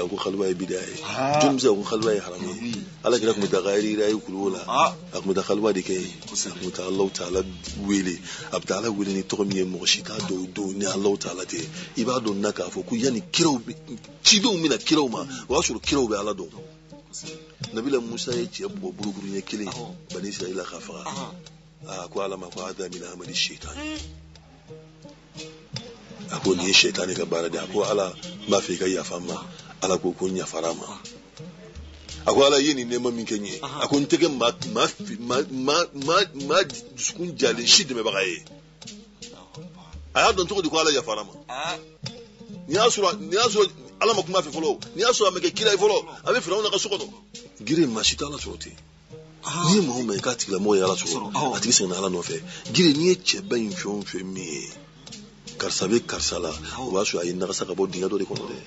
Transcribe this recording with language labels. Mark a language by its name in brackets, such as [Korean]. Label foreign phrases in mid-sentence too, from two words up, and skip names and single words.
[Bambara] ko xaluwa ye bidiya ye jɔnni bɛ se ka ko xaluwa ye haramu ye Alakira tun bɛ taa yira ye kuluwo la a tun bɛ taa xaluwa de kɛ yen a tun bɛ taa Alahu Taala wele a bɛ taa Ala wele ni tɔgɔ min ye mɔgɔ si t'a dɔn o don ni Alahu Taala tɛ i b'a dɔn na k'a fɔ ko yanni kiraw cidenw bɛna kiraw ma o y'a sɔrɔ kiraw bɛ Ala dɔn Nabila Musa ye cɛ bugɔ burukuru ɲɛ kelen Bani Israila ka faga a ko Ala ma ko [Arabic] هذا من عمل الشيطان [Bambara] a ko nin ye shaytan ka baara de a ko Ala n b'a fɛ i ka yafa n ma Ala ko n yafara ma a ko Ala ye nin nɛɛma min kɛ n ye a ko n tɛ kɛ maa dusukun jalen si dɛmɛbaga ye a y'a dɔn cogo di ko Ala yafara ma n'i y'a sɔrɔ Ala ma kuma fɛ fɔlɔ n'i y'a sɔrɔ a ma kɛ kira ye fɔlɔ a bɛ Firawuna ka so kɔnɔ gire maa si tɛ Ala sɔrɔ ten n'i ye maa o maa ye k'a tigilamɔgɔ ye Ala sɔrɔ a tigi seginna Ala nɔfɛ gire n'i ye cɛba in fɛn o fɛn min ye karisa bɛ karisa la o b'a sɔrɔ a ye nagasa ka bɔ dingɛ dɔ de kɔnɔ